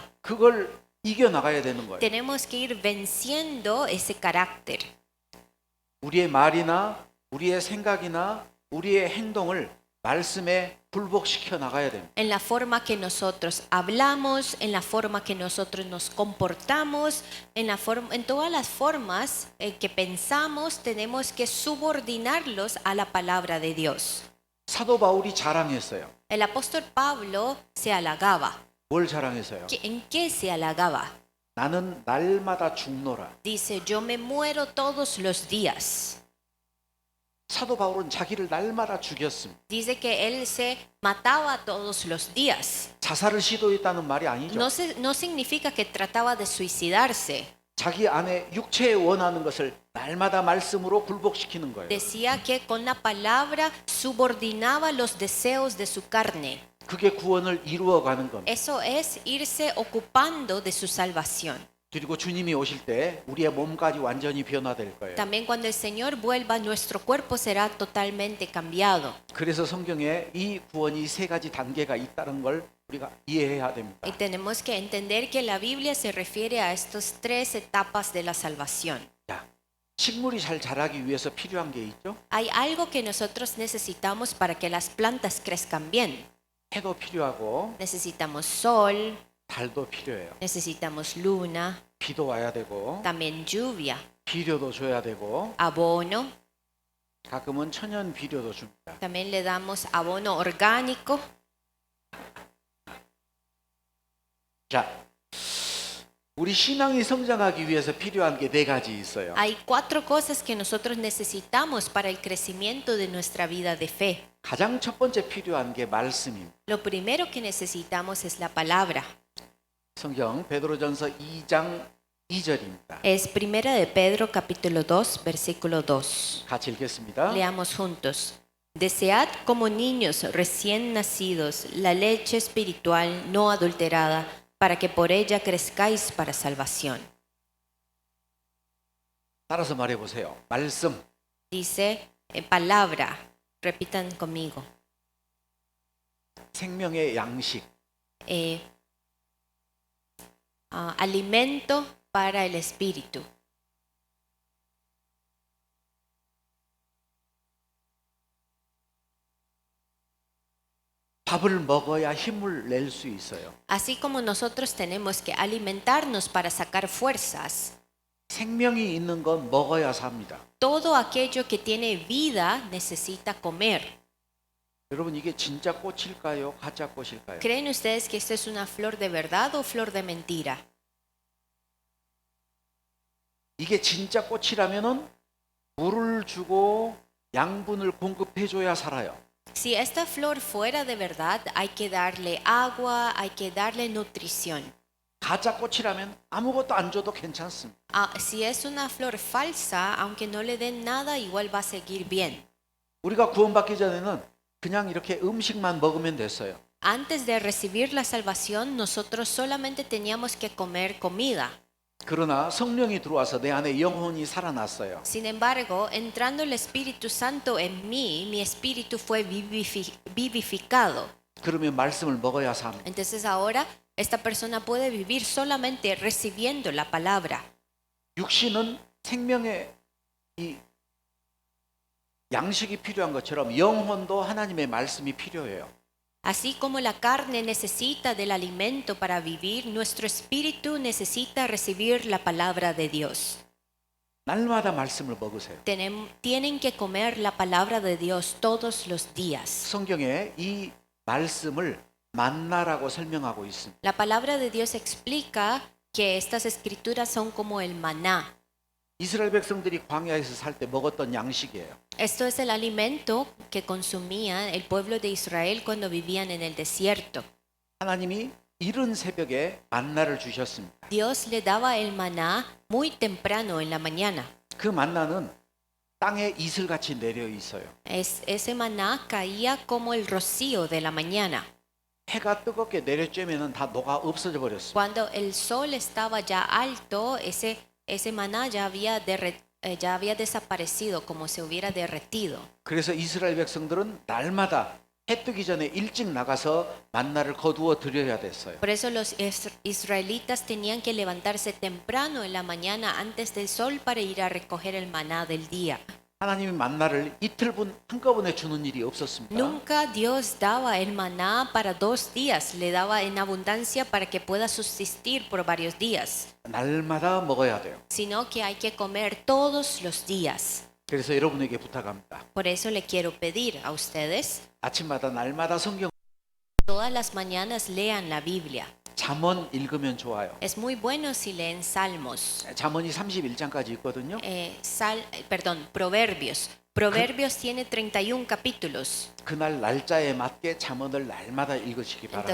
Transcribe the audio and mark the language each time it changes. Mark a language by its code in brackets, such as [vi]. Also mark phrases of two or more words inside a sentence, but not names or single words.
[ko] 그걸 이겨 나가야 되는 거예요. [es] Tenemos que ir venciendo ese carácter. [ko] 우리의 말이나 우리의 생각이나 우리의 행동을 말씀에 굴복시켜 나가야 됩니다. [es] En la forma que nosotros hablamos, en la forma que nosotros nos comportamos, en todas las formas que pensamos, tenemos que subordinarlos a la palabra de Dios. [ko] 사도 바울이 자랑했어요. [es] El apóstol Pablo se halagaba. [ko] 뭘 자랑했어요? [es] ¿En qué se halagaba? [ko] 나는 날마다 죽노라. [es] Dice, yo me muero todos los días. [ko] 사도 바울은 자기를 날마다 죽였습니다. [es] Dice que él se mataba todos los días. [ko] 자살을 시도했다는 말이 아니죠. [es] No significa que trataba de suicidarse. [ko] 자기 안에 육체에 원하는 것을 날마다 말씀으로 굴복시키는 거예요. [es] Decía que con la palabra subordinaba los deseos de su carne. [ko] 그게 구원을 이루어가는 겁니다. [es] Eso es irse ocupando de su salvación. [ko] 그리고 주님이 오실 때 우리의 몸까지 완전히 변화될 거예요. [es] También cuando el Señor vuelva, nuestro cuerpo será totalmente cambiado. [ko] 그래서 성경에 이 구원이 세 가지 단계가 있다는 걸 우리가 이해해야 됩니다. [es] Y tenemos que entender que la Biblia se refiere a estas tres etapas de la salvación. [ko] 자, 식물이 잘 자라기 위해서 필요한 게 있죠. [es] Hay algo que nosotros necesitamos para que las plantas crezcan bien. [ko] 해도 필요하고 [es] Necesitamos sol, [ko] 달도 필요해요. [es] necesitamos luna, [ko] 비도 와야 되고 [es] también lluvia, [ko] 비료도 줘야 되고 [es] abono. [ko] 가끔은 천연 비료도 줍니다. [es] También le damos abono orgánico. [ko] 자, 우리 신앙이 성장하기 위해서 필요한 게 네 가지 있어요. [es] Hay 4 cosas que nosotros necesitamos para el crecimiento de nuestra vida de fe. [ko] 가장 첫 번째 필요한 게 말씀입니다. [es] Lo primero que necesitamos es la palabra. [ko] 성경 베드로전서 2장 2절입니다. [es] Es Primera de Pedro capítulo 2 versículo 2. [ko] 같이 읽겠습니다. [es] Leamos juntos. Desead como niños recién nacidos la leche espiritual no adulterada, para que por ella crezcáis para salvación. [ko] 따라서 말해 보세요. 말씀. [es] Dice palabra. Repitan conmigo. [ko] 생명의 양식. [es] Alimento para el espíritu. [ko] 밥을 먹어야 힘을 낼 수 있어요. [es] Así como nosotros tenemos que alimentarnos para sacar fuerzas, [ko] 생명이 있는 건 먹어야 삽니다. [es] todo aquello que tiene vida necesita comer. [ko] 여러분 이게 진짜 꽃일까요? 가짜 꽃일까요? [es] ¿Creen ustedes que esto es una flor de verdad o flor de mentira? [ko] 이게 진짜 꽃이라면은 물을 주고 양분을 공급해 줘야 살아요. [es] Si esta flor fuera de verdad, hay que darle agua, hay que darle nutrición. [ko] 가짜 꽃이라면 아무것도 안 줘도 괜찮습니다. [es] Si es una flor falsa, aunque no le den nada, igual va a seguir bien. [ko] 우리가 구원받기 전에는 그냥 이렇게 음식만 먹으면 됐어요. [es] Antes de recibir la salvación, nosotros solamente teníamos que comer comida. [ko] 그러나 성령이 들어와서 내 안에 영혼이 살아났어요. [es] Sin embargo, entrando el Espíritu Santo en mí, mi espíritu fue vivificado. [ko] 그러면 말씀을 먹어야 삽니다. [es] Entonces ahora esta persona puede vivir solamente recibiendo la palabra. [ko] 육신은 생명의 이 양식이 필요한 것처럼 영혼도 하나님의 말씀이 필요해요. [es] Así como la carne necesita del alimento para vivir, nuestro espíritu necesita recibir la palabra de Dios. [ko] 날마다 말씀을 먹으세요. [es] Tienen que comer la palabra de Dios todos los días. [ko] 성경에 이 말씀을 만나라고 설명하고 있습니다. [es] La palabra de Dios explica que estas escrituras son como el maná. [ko] 이스라엘 백성들이 광야에서 살 때 먹었던 양식이에요. [es] Esto es el alimento que consumía el pueblo de Israel cuando vivían en el desierto. [ko] 하나님이 이른 새벽에 만나를 주셨습니다. [es] Dios le daba el maná muy temprano en la mañana. [ko] 그 만나는 땅에 이슬같이 내려 있어요. [es] Ese maná caía como el rocío de la mañana. [ko] 해가 뜨겁게 내려쬐면은 다 녹아 없어져 버렸어요. [es] Cuando el sol estaba ya alto, ese maná ya había desaparecido, como se hubiera derretido. [ko] 그래서 이스라엘 백성들은 날마다 해 뜨기 전에 일찍 나가서 만나를 거두어 드려야 됐어요. [es] Por eso los israelitas tenían que levantarse temprano en la mañana antes del sol para ir a recoger el maná del día. [ko] 하나님이 만나를 이틀분 한꺼번에 주는 일이 없었습니다. [es] Nunca Dios daba el maná para 2 días, le daba en abundancia para que pueda subsistir por varios días, [ko] 날마다 먹어야 돼요. [es] sino que hay que comer todos los días. [ko] 그래서 여러분에게 부탁합니다. [es] Por eso le quiero pedir a ustedes, [ko] 아침마다 날마다 성경 [es] todas las mañanas lean la Biblia. [ko] 잠언 읽으면 좋아요. [es] Es muy bueno si leen Salmos, [ko] 잠언이 31장까지 있거든요. [es] Proverbios. Proverbios tiene 31 capítulos. [ko] 그날 날짜에 맞게 잠언을 날마다 읽으시기 바랍니다.